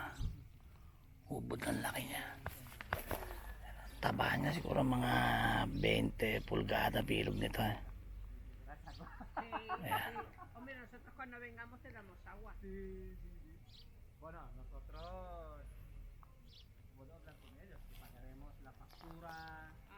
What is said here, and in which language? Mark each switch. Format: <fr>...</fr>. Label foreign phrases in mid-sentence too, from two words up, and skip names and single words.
<tl>Ubod ang laki niya. Taba niya siguro mga 20 pulgada bilog nito Ayan.</tl> <es>Nosotros cuando vengamos te damos agua. Bueno, nosotros puedo hablar con ellos, pagaremos la factura.</es>